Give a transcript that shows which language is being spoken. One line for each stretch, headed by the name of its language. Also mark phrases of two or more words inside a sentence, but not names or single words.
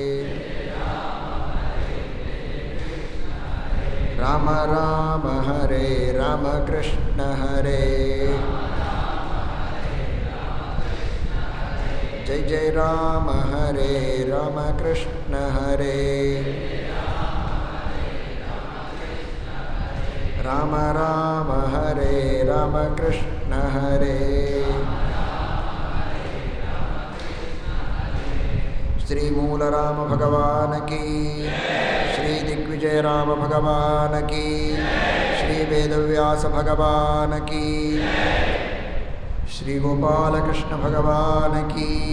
Sanskrit: రామ రామ హరే రామ కృష్ణ హరే జయ జయ రామ హరే రామ కృష్ణ హరే రామ రామ హరే రామ కృష్ణ హరే శ్రీ మూల రామ
Hindi: भगवान की,
Sanskrit: శ్రీ దిగ్విజయ రామ
Hindi: भगवान की,
Sanskrit: శ్రీ వేదవ్యాస
Hindi: भगवान की,
Sanskrit: శ్రీ గోపాలకృష్ణ
Hindi: भगवान की,